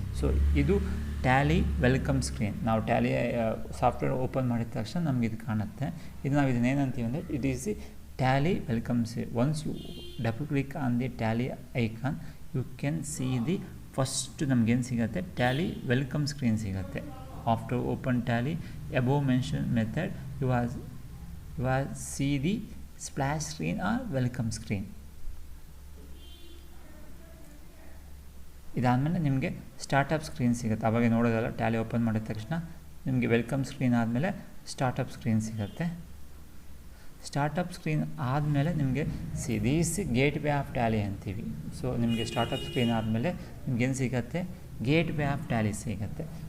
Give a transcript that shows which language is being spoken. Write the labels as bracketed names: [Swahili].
[Kannada] So ಇದು Tally welcome screen. ನಾವು Tally software open ಮಾಡಿದ ತಕ್ಷಣ ನಮ್ಗೆ ಇದು ಕಾಣುತ್ತೆ. ಇದು ನಾವು ಇದನ್ನೇನಂತೀವಿ ಅಂದರೆ, [English] It is the Tally welcome screen. Once you double click on the Tally icon, you can see the first [Kannada] ನಮಗೇನು ಸಿಗುತ್ತೆ, [English] Tally welcome screen ಸಿಗುತ್ತೆ. After open Tally above mentioned method you will see the splash screen or welcome screen. [Kannada] ಇದಾದಮೇಲೆ ನಿಮಗೆ startup screen ಸಿಗುತ್ತೆ. ಅವಾಗ ನೋಡೋದಲ್ಲ, Tally open ಮಾಡಿದ ತಕ್ಷಣ ನಿಮಗೆ ವೆಲ್ಕಮ್ ಸ್ಕ್ರೀನ್ ಆದಮೇಲೆ ಸ್ಟಾರ್ಟಪ್ ಸ್ಕ್ರೀನ್ ಸಿಗುತ್ತೆ. ಸ್ಟಾರ್ಟಪ್ ಸ್ಕ್ರೀನ್ ಆದಮೇಲೆ ನಿಮಗೆ [English] this gateway of Tally [Kannada] ಅಂತೀವಿ. ಸೊ ನಿಮಗೆ ಸ್ಟಾರ್ಟಪ್ ಸ್ಕ್ರೀನ್ ಆದಮೇಲೆ ನಿಮಗೇನು ಸಿಗುತ್ತೆ, ಗೇಟ್ವೇ ಆಫ್ ಟ್ಯಾಲಿ ಸಿಗುತ್ತೆ.